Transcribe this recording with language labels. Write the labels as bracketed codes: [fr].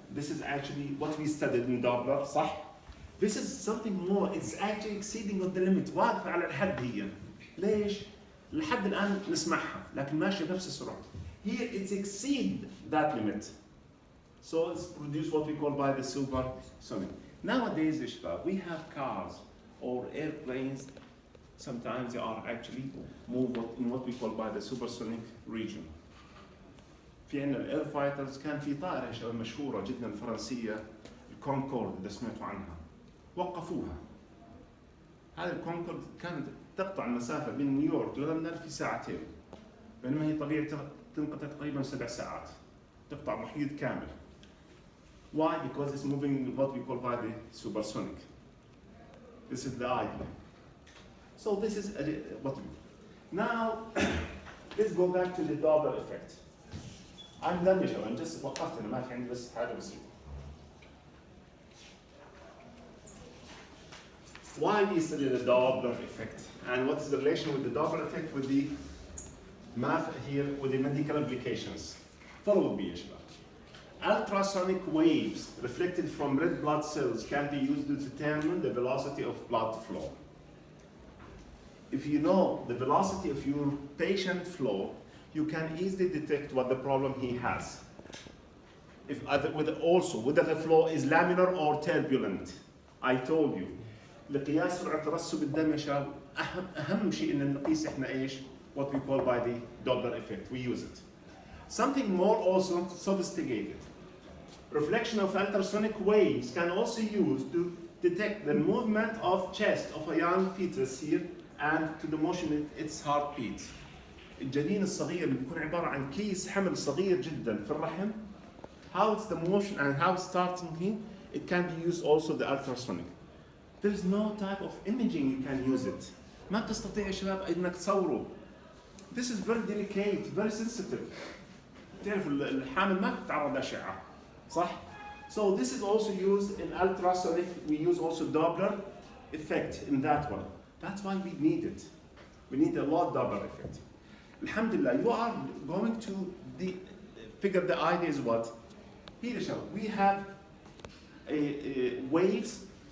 [en] This is actually what we studied in Doppler, صح? This is something more. It's actually exceeding the limit. [ar] واقفة على الحد هي. ليش؟ لحد الآن نسمعها لكن ماشية بنفس السرعة. [en] Here it's exceed that limit. So it's produced what we call by the supersonic. Nowadays, شباب, we have cars or airplanes. Sometimes they are actually move in what we call by the supersonic region. [ar] في عندنا الاير فايترز كان في طائرة شباب مشهورة جدا فرنسية الكونكورد إذا سمعتوا عنها وقفوها. هذه الكونكورد كانت تقطع المسافة بين نيويورك للندن في ساعتين بينما هي طبيعي تنقطع تقريبا 7 ساعات تقطع محيط كامل. [en] Why? Because it's moving what we call by the supersonic. This is the idea. So this is what we do. Now let's go back to the Doppler effect. I'm done [ar] يا شباب, just وقفت أنا ما في عندي بس حاجة بسيطة. [en] Why we study the Doppler effect and what is the relation with the Doppler effect with the math here with the medical applications? Follow with me يا شباب. Ultrasonic waves reflected from red blood cells can be used to determine the velocity of blood flow. if you know the velocity of your patient flow, you can easily detect what the problem he has. If whether the flow is laminar or turbulent. I told you. [ar] لقياس سرعة ترسب الدم يا شباب أهم شيء إن نقيس إحنا إيش [en] what we call by the Doppler effect. We use it. Something more also sophisticated. Reflection of ultrasonic waves can also use to detect the movement of chest of a young fetus here and to the motion of its heartbeat. [ar] الجنين الصغير اللي بيكون عبارة عن كيس حمل صغير جدا في الرحم. [en] How it's the motion and how it's starting here, it can be used also the ultrasonic. There is no type of imaging you can use it. [ar] ما تستطيع يا شباب انك تصوره. [en] This is very delicate, very sensitive. [ar] تعرف الحامل ما بتتعرض لأشعة. [en] صح؟ So this is also used in ultrasonic. We use also Doppler effect in that one. That's why we need it. We need a lot Doppler effect. Alhamdulillah, you are going to figure the idea is what? Here, we have waves.